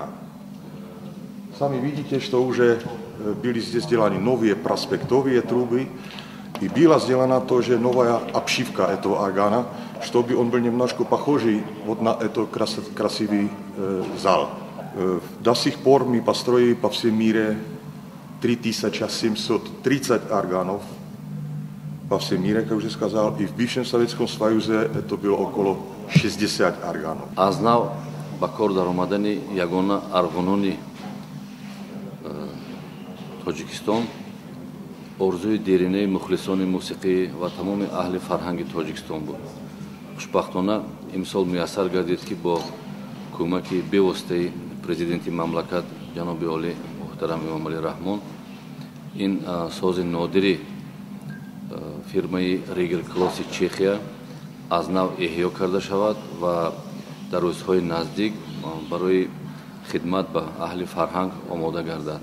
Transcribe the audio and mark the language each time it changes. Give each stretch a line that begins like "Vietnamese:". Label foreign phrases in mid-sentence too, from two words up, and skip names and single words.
Russian: Сами видите, что уже были здесь сделаны новые проспектовые трубы и была сделана тоже новая обшивка этого органа, чтобы он был немножко похожий вот на этот красивый зал. До сих пор мы построили по всему миру 3730 органов по всему миру, как уже сказал, и в бывшем Советском Союзе это было около 60 органов.
Tajik: Аз нав ба кор даромадани ягона арғунуни Тоҷикистон орзуи дерinaи мухлисони мусиқӣ ва тамоми аҳли фарҳанги Тоҷикистон буд. Хушбахтона имсол муяссар гардид, ки бо кӯмаки бевоситаи президенти мамлакат ҷаноби оли муҳтарам Эмомалӣ Раҳмон ин сози нодири фирмаи Ригел Клосси Чехия аз нав эҳё карда шавад ва дар рӯзҳои наздик барои хидмат ба аҳли фарҳанг омода гардад.